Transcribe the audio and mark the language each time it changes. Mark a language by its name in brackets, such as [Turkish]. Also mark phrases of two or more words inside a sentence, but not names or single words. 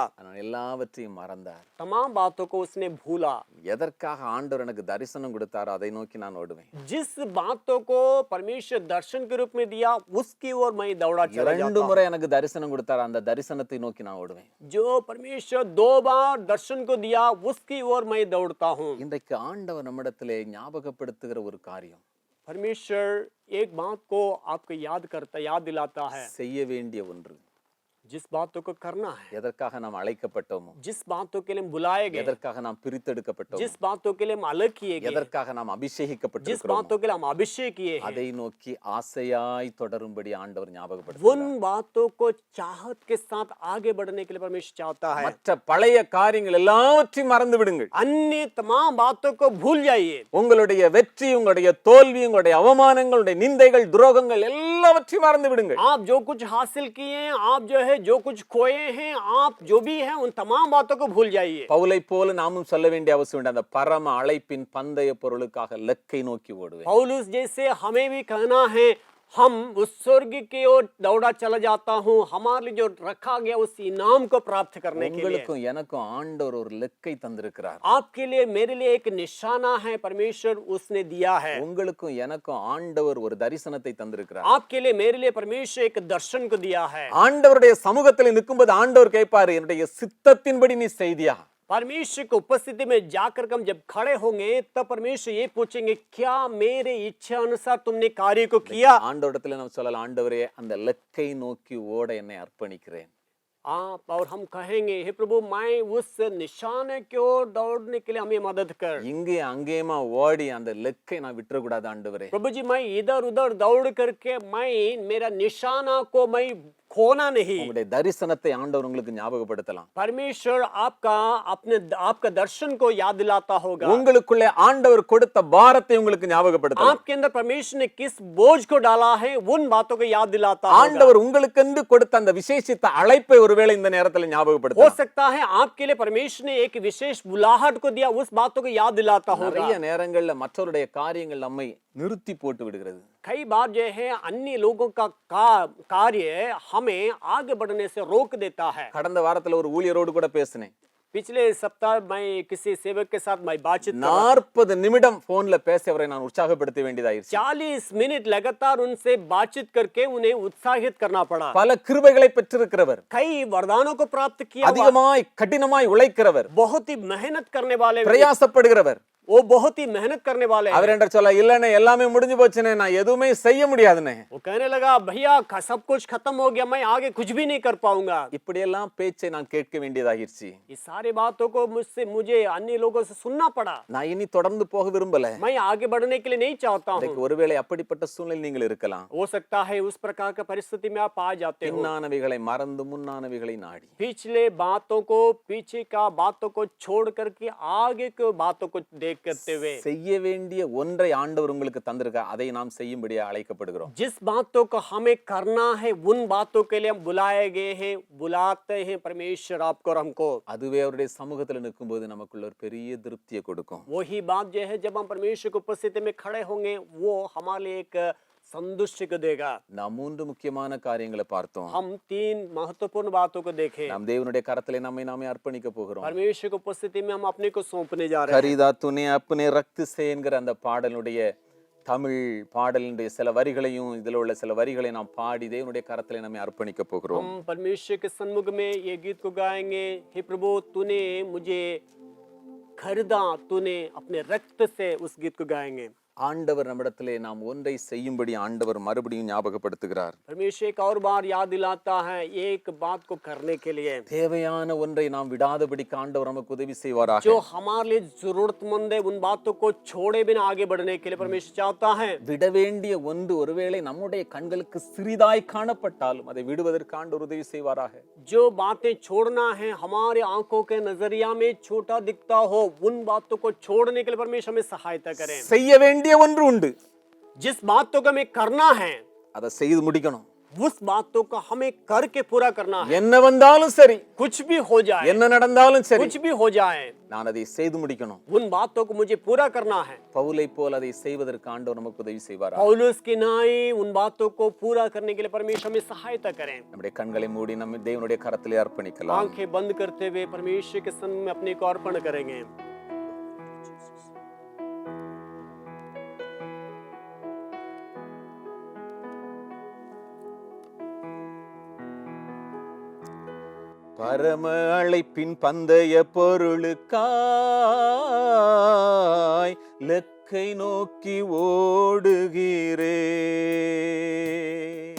[Tamil] ஆனால் எல்லாவற்றையும் மறந்தார். [Hindi] तमाम बातों को उसने भूला। [Tamil] எதற்காக ஆண்டவர் எனக்கு தரிசனம் கொடுத்தாரோ அதை நோக்கி நான் ஓடுவேன். [Hindi] जिस बातों को परमेश्वर दर्शन के रूप में दिया, उसकी ओर मैं दौड़ा चला जाता 2 हूं। [Tamil] முறை எனக்கு தரிசனம் கொடுத்தார், அந்த தரிசனத்தை நோக்கி நான் ஓடுவேன். [Hindi] जो परमेश्वर 2 बार दर्शन को दिया, उसकी ओर मैं दौड़ता हूँ। [Tamil] இன்றைக்கு ஆண்டவர் நம்மிடத்திலே ஞாபகப்படுத்துகிற ஒரு காரியம், [Hindi] परमेश्वर एक बात को आपको याद दिलाता है, [Tamil] செய்ய வேண்டிய ஒன்று. [Hindi] जिस बातों को करना है, [Tamil] எதற்காக நாம் அழைக்கப்பட்டோமோ, [Hindi] जिस बातों के लिए हम बुलाए गए, [Tamil] எதற்காக நாம் பிரித்தெடுக்கப்பட்டோமோ, [Hindi] जिस बातों के लिए हम अलग किए गए, [Tamil] எதற்காக நாம் [Hindi] जिस [Tamil] அபிஷேகிக்கப்பட்டிருக்கிறோமோ, [Hindi] बातों के लिए हम अभिषेक किए हैं, [Tamil] அதை நோக்கி ஆசையாய் தொடரும்படி ஆண்டவர் ஞாபகப்படுத்துகிறார். [Hindi] उन बातों को चाहत के साथ आगे बढ़ने के लिए परमेश्वर चाहता है। [Tamil] மற்ற பழைய காரியங்கள் எல்லாவற்றையும் மறந்து விடுங்கள். [Hindi] अन्य तमाम बातों को भूल जाइए। [Tamil] உங்களுடைய வெற்றி, உங்களுடைய தோல்வி, உங்களுடைய அவமானங்கள், உங்களுடைய நிந்தைகள், துரோகங்கள் எல்லாவற்றையும் மறந்து விடுங்கள். [Hindi] आप जो कुछ हासिल किए हैं, आप जो है जो कुछ खोए हैं, आप जो भी हैं, उन तमाम बातों को भूल जाइए। [Tamil] பவுலை போல நாமும் சொல்ல வேண்டிய அவசியம் இல்லை. அந்த பரம அழைப்பின் பந்தய பொருளுக்காக லக்கை நோக்கி ஓடுவேன். [Hindi] पौलुस जैसे हमें भी कहना है, हम उस स्वर्ग की ओर दौड़ा चला जाता हूँ, हमारे लिए जो रखा गया उस इनाम को प्राप्त करने के लिए। [Tamil] உங்களுக்கும் எனக்கும் ஆண்டவர் ஒரு லக்கை தந்திருக்கிறார். [Hindi] आपके लिए मेरे लिए एक निशाना है, परमेश्वर उसने दिया है। [Tamil] உங்களுக்கும் எனக்கும் ஆண்டவர் ஒரு தரிசனத்தை தந்திருக்கிறார். [Hindi] आपके लिए मेरे लिए परमेश्वर एक दर्शन को दिया है। [Tamil] ஆண்டவருடைய சமூகத்தில் நிற்கும்போது ஆண்டவர் கேட்பாரு, என்னுடைய சித்தத்தின்படி நீ செய்தியா? [Hindi] परमेश्वर की उपस्थिति में जाकर के हम जब खड़े होंगे तब परमेश्वर ये पूछेंगे, क्या मेरे इच्छा अनुसार तुमने कार्य को किया? [Tamil] ஆண்டவரிடத்துல நம்ம சொல்லலாம், ஆண்டவரே அந்த இலக்கை நோக்கி ஓட என்னை அர்ப்பணிக்கிறேன். [Hindi] आप और हम कहेंगे, हे प्रभु मैं उस निशाने की ओर दौड़ने के लिए हमें मदद कर। [Tamil] இங்கே அங்கேயுமா ஓடி அந்த இலக்கை நான் விட்டுறக்கூடாது ஆண்டவரே. [Hindi] प्रभु जी मैं इधर उधर दौड़ करके मैं मेरा निशाना को मैं खोना नहीं। [Tamil] உங்களுடைய தரிசனத்தை ஆண்டவர் உங்களுக்கு ஞாபகப்படுத்தலாம். [Hindi] परमेश्वर आपका दर्शन को याद दिलाता होगा। [Tamil] உங்களுக்குள்ளே ஆண்டவர் கொடுத்த பாரத்தை உங்களுக்கு ஞாபகப்படுத்தலாம். [Hindi] आपके अंदर परमेश्वर ने किस बोझ को डाला है उन बातों को याद दिलाता होगा। [Tamil] ஆண்டவர் உங்களுக்கென்று கொடுத்த அந்த விசேஷித்த அழைப்பை ஒருவேளை இந்த நேரத்தில் [Hindi] हो [Tamil] ஞாபகப்படுத்தலாம். [Hindi] सकता है आपके लिए परमेश्वर ने एक विशेष बुलाहट को दिया, उस बातों को याद दिलाता होगा। [Tamil] நிறைய நேரங்கள்ல மற்றவருடைய காரியங்கள் நம்மை நிறுத்தி போட்டு விடுகிறது. [Hindi] कई बार जो है अन्य लोगों का कार्य हमें आगे बढ़ने से रोक देता है। [Tamil] கடந்த வாரத்துல ஒரு ஊழியரோடு கூட பேசினேன். [Hindi] पिछले सप्ताह मैं किसी सेवक के साथ मैं बातचीत [Tamil] 40 நிமிடம் போன்ல பேசி அவரை நான் உற்சாகப்படுத்த வேண்டியதாயிருச்சு. [Hindi] 40 मिनट लगातार उनसे बातचीत करके उन्हें उत्साहित करना पड़ा। [Tamil] பல கிருபைகளை பெற்றிருக்கிறவர், [Hindi] कई वरदानों को प्राप्त किया, [Tamil] அதிகமாய் கடினமாய் உழைக்கிறவர், [Hindi] बहुत ही मेहनत करने वाले, [Tamil] பிரயாசப்படுகிறவர். [Hindi] वो बहुत ही मेहनत करने वाले [Tamil] அவர் என்ற சொல்ல இல்லனே எல்லாமே முடிஞ்சு போச்சுனே நான் எதுவுமே செய்ய முடியாதுனே. [Hindi] वो कहने लगा, भैया सब कुछ खत्म हो गया, मैं आगे कुछ भी नहीं कर पाऊंगा। [Tamil] இப்படி எல்லாம் பேச்சை நான் கேட்க வேண்டியதாயிருச்சு. [Hindi] इस सारी बातों को मुझे अन्य लोगों से सुनना पड़ा। [Tamil] நான் இனி தொடர்ந்து போக விரும்பல. [Hindi] मैं आगे बढ़ने के लिए नहीं चाहता हूँ। [Tamil] ஒருவேளை அப்படிப்பட்ட சூழ்நிலை நீங்கள் இருக்கலாம். [Hindi] हो सकता है उस प्रकार का परिस्थिति में आप आ जाते हो। [Tamil] பின்னானவைகளை மறந்து முன்னானவைகளை நாடி, [Hindi] पिछले बातों को, पीछे का बातों को छोड़ करके आगे के बातों को देख करते हुए [Tamil] செய்ய வேண்டிய ஒன்றை ஆண்டவர் உங்களுக்கு தந்திருக்கா, அதை நாம் செய்யும்படியா அழைக்கப்படுகிறோம். [Hindi] जिस बातों को हमें करना है उन बातों के लिए हम बुलाए गए हैं, बुलाते हैं परमेश्वर आपको और हमको। [Tamil] அதுவே அவருடைய சமூகத்துல நிற்கும்போது நமக்குள்ள ஒரு பெரிய திருப்தியை கொடுக்கும். [Hindi] वही बात जो है जब हम परमेश्वर की उपस्थिति में खड़े होंगे वो हमारे लिए एक संतुष्टि को देगा। [Tamil] நாம் 3 முக்கியமான காரியங்களை பார்த்தோம். [Hindi] हम 3 महत्वपूर्ण बातों को देखे। [Tamil] நாம் தேவனுடைய கரத்திலே நம்மை நாமே அர்ப்பணிக்க போகிறோம். [Hindi] परमेश्वर की उपस्थिति में हम अपने को सौंपने जा रहे हैं। खरीदा तूने अपने रक्त से [Tamil] என்கிற அந்த பாடலுடைய தமிழ் பாடலினுடைய சில வரிகளையும் இதில் உள்ள சில வரிகளை நாம் பாடி தேவனுடைய கரத்திலே நம்மை அர்ப்பணிக்க போகிறோம். [Hindi] हम परमेश्वर के सन्मुख में ये गीत को गाएंगे। हे प्रभु तूने मुझे खरीदा, तूने अपने रक्त से उस गीत को गाएंगे। [Tamil] ஆண்டவர் நம்மிடத்திலே நாம் ஒன்றை செய்யும்படி ஆண்டவர் மறுபடியும் ஞாபகப்படுத்துகிறார். [Hindi] परमेश्वर एक और बार याद दिलाता है एक बात को करने के लिए। [Tamil] தேவையான ஒன்றை நாம் விடாதபடி ஆண்டவர் நமக்கு உதவி செய்வாராக. [Hindi] जो हमारे लिए जरूरतमंद है उन बातों को छोड़े बिना आगे बढ़ने के लिए परमेश्वर चाहता है। [Tamil] விட வேண்டிய ஒன்று ஒருவேளை நம்முடைய கண்களுக்கு சிறிதாய் காணப்பட்டாலும் அதை விடுவதற்கு ஆண்டவர் உதவி செய்வாராக. [Hindi] जो बातें छोड़ना है हमारे आंखों के नजरिया में छोटा दिखता हो उन बातों को छोड़ने के लिए परमेश्वर हमें सहायता करें। [Tamil] செய்ய வேண்டிய ஒன்று உண்டு, [Hindi] जिस बातों को हमें करना है [Tamil] அதை செய்து முடிக்கணும். [Hindi] उस बातों को हमें करके पूरा करना है। [Tamil] என்ன வந்தாலும் சரி, [Hindi] कुछ भी हो जाए, [Tamil] என்ன நடந்தாலும் சரி, [Hindi] कुछ भी हो जाए, [Tamil] நான் அதை செய்து முடிக்கணும். [Hindi] उन बातों को मुझे पूरा करना है। [Tamil] பவுலை போல் அதை செய்வதற்கு ஆண்டவர் நமக்கு உதவி செய்வாராக. [Hindi] पौलुस की नाई उन बातों को पूरा करने के लिए परमेश्वर हमें सहायता करें। [Tamil] நம்முடைய கண்களை மூடி நம்ம தேவனுடைய கரத்திலே அர்ப்பணிக்கலாம். [Hindi] आंखें बंद करते हुए परमेश्वर के सम्मुख में अपने को अर्पण करेंगे। [Tamil] பரம அழைப்பின் பந்தய பொருளுக்காய் லக்கை நோக்கி ஓடுகிறேன்.